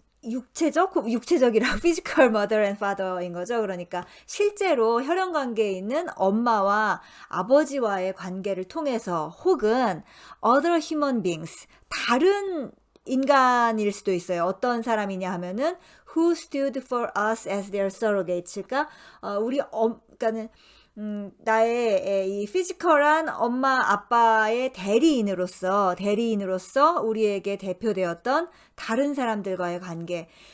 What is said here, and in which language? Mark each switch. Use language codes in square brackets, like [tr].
[ko] 육체적이라고 [en] physical mother and father인 거죠. [ko] 그러니까 실제로 혈연 관계에 있는 엄마와 아버지와의 관계를 통해서 혹은 [en] other human beings, [ko] 다른 인간일 수도 있어요. 어떤 사람이냐 하면은 [en] who stood for us as their surrogates. [ko] 그러니까 그러니까는 나의 이 피지컬한 엄마 아빠의 대리인으로서 우리에게 대표되었던 다른 사람들과의 관계.